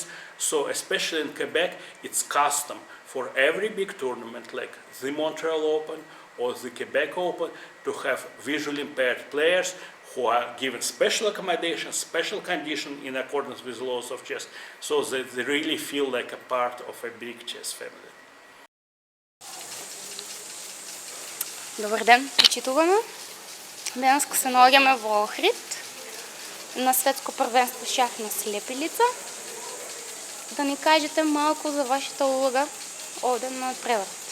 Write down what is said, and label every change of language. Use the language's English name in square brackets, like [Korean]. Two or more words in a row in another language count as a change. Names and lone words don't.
[English] So especially in Quebec, it's custom for every big tournament like the Montreal Open or the Quebec Open to have visually impaired players who are given special accommodation, special condition in accordance with the laws of chess, so that they really feel like a part of a big chess family. [Macedonian] Добър ден, почитуваме. Днес се наоѓаме во Ohrid на светско првенство шах на слепилица. Да ни кажете малко за вашата улога овде на преврат.